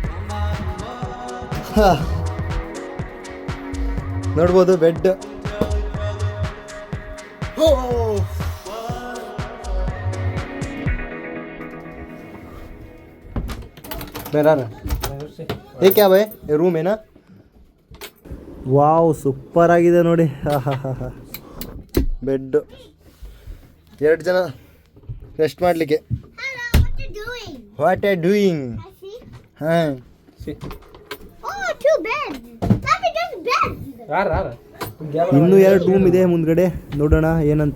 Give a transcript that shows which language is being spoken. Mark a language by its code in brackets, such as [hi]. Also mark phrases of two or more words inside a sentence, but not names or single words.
[kn] ನೋಡ್ಬೋದು ಬೆಡ್. [hi] ये क्या भाई, ये रूम है ना? [kn] ವಾವ್, ಸೂಪರ್ ಆಗಿದೆ ನೋಡಿ. ಬೆಡ್, 2 ಜನ ರೆಸ್ಟ್ ಮಾಡಲಿಕ್ಕೆ. [en] what are doing? [kn] ಹಾಂ, ಇನ್ನೂ 2 ರೂಮ್ ಇದೆ ಮುಂದ್ಗಡೆ, ನೋಡೋಣ ಏನಂತ.